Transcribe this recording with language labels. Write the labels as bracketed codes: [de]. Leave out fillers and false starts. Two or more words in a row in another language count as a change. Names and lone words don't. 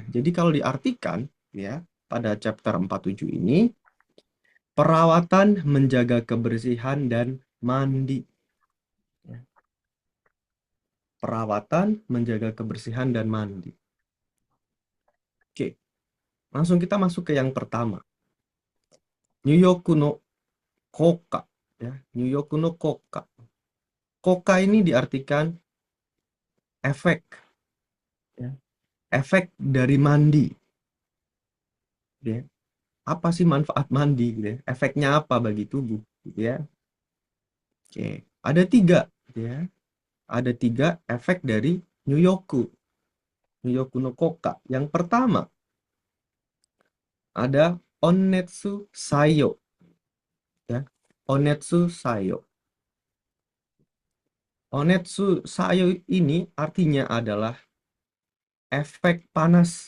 [id] Jadi kalau diartikan ya pada chapter 47 ini perawatan menjaga kebersihan dan mandi. Ya. Perawatan menjaga kebersihan dan mandi. Oke, langsung kita masuk ke yang pertama. [ja] 入浴の効果. [id] Ya, [ja] 入浴の効果. [id] Koka ini diartikan efek. Ya. Efek dari mandi. Ya. Apa sih manfaat mandi? Gitu ya? Efeknya apa bagi tubuh? Gitu ya. Oke, ada tiga. Gitu ya. Ada tiga efek dari Nyuyoku. [ja] 入浴の効果. [id] Yang pertama, ada [ja] 温熱作用. [id] Ya. [ja] 温熱作用. 温熱作用 [id] ini artinya adalah efek panas.